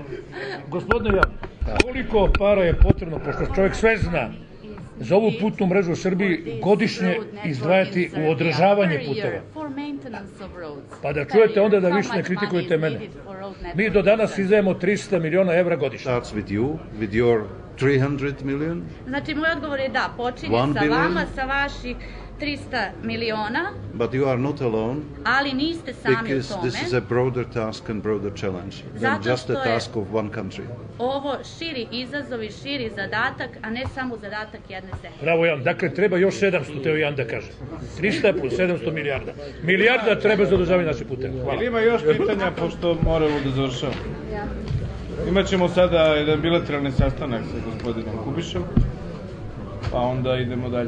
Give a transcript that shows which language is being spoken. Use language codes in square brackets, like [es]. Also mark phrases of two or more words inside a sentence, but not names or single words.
[sr] Gospodine Jan, koliko para je potrebno, pošto čovjek sve zna, za ovu putnu mrežu u Srbiji godišnje izdvajati u održavanje puteva? Pa da čujete onda da više ne kritikujete mene. Mi do danas izdajemo 300 miliona evra godišnje. [en] With your 300 million? [sr] Znači, moj odgovor je da, počinje sa vama, sa vaših 300 miliona, [en] but you are not alone, [sr] ali niste sami u tome. [en] Because this is a broader task and broader challenge than just a task of one country. [sr] Ovo širi izazov i širi zadatak, a ne samo zadatak jedne zemlje. Bravo, Jan. Dakle, treba još 700, teo Jan da kaže. 300 plus 700 milijarda. Milijarda treba za održavanje naše puteve. Hvala. Ima još pitanja, pošto moramo da završamo. Imaćemo sada jedan bilateralni sastanak sa gospodinom Kubišem, pa onda idemo dalje.